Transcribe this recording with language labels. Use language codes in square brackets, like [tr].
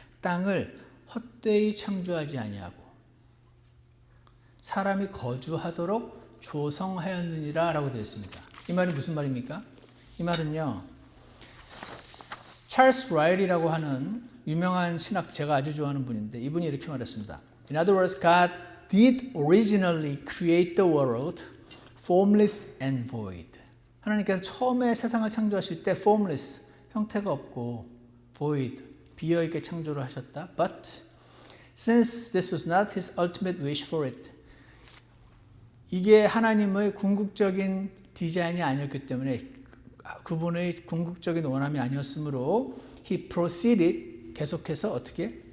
[ko] 땅을 헛되이 창조하지 아니하고 사람이 거주하도록 조성하였느니라 라고 되어 있습니다. 이 말이 무슨 말입니까? 이 말은요, 찰스 라일이라고 하는 유명한 신학, 제가 아주 좋아하는 분인데 이분이 이렇게 말했습니다. [en] In other words, God did originally create the world formless and void. [ko] 하나님께서 처음에 세상을 창조하실 때 formless, 형태가 없고 void, 비어있게 창조를 하셨다. [en] But since this was not his ultimate wish for it, [ko] 이게 하나님의 궁극적인 디자인이 아니었기 때문에 그분의 궁극적인 원함이 아니었으므로 [en] he proceeded, [ko] 계속해서 어떻게?